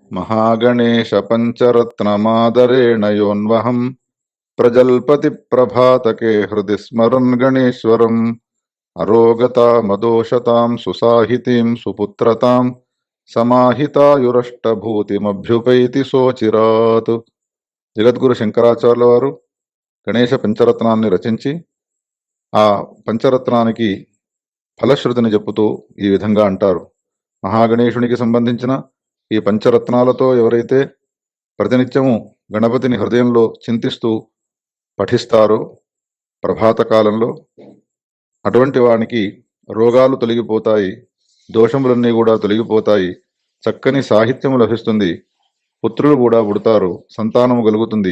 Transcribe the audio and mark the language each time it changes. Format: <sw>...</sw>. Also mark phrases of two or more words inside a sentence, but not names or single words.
<sa>महागणेश पंचरत्नमादरेण योन्वहं प्रजल्पति प्रभातके हृदि स्मरन् गणेश्वरम् अरोगतामदोषतां सुसाहितीं सुपुत्रतां समाहितायुरष्टभूतिमभ्युपैति सोचिरात्.</sa> <te>జగద్గురు శంకరాచార్యుల వారు గణేశ పంచరత్నాన్ని రచించి ఆ పంచరత్నానికి ఫలశ్రుతిని చెప్పుతూ ఈ విధంగా అంటారు. మహాగణేశునికి సంబంధించిన ఈ పంచరత్నాలతో ఎవరైతే ప్రతినిత్యము గణపతిని హృదయంలో చింతిస్తూ పఠిస్తారో ప్రభాత కాలంలో అటువంటి వానికి రోగాలు తొలగిపోతాయి, దోషములన్నీ కూడా తొలగిపోతాయి, చక్కని సాహిత్యము లభిస్తుంది, పుత్రులు కూడా పుడతారు, సంతానము కలుగుతుంది.</te>